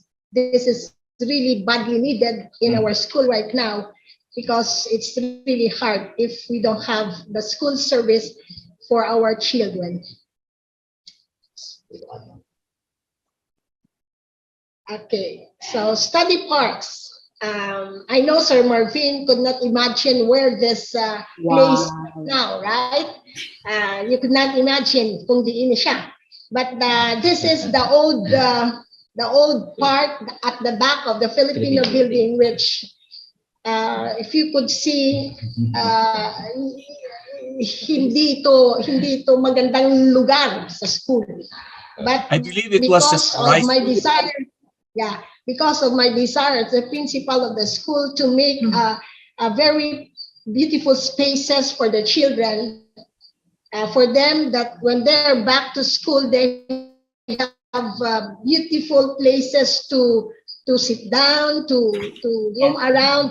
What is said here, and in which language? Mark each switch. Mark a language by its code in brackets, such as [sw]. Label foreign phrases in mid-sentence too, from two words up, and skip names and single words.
[en] This is really badly needed in our school right now, because it's really hard if we don't have the school service for our children. Okay, so study parks. I know Sir Marvin could not imagine where this place is now, right? You could not imagine [hil] kung diin siya. [en] But this is the old part at the back of the Filipino building, which if you could see, [tl] hindi ito magandang lugar sa school. [en] But I believe it was just of my desire, because of my desire as the principal of the school to make a very beautiful spaces for the children, for them, that when they're back to school, they have beautiful places to sit down, to roam around.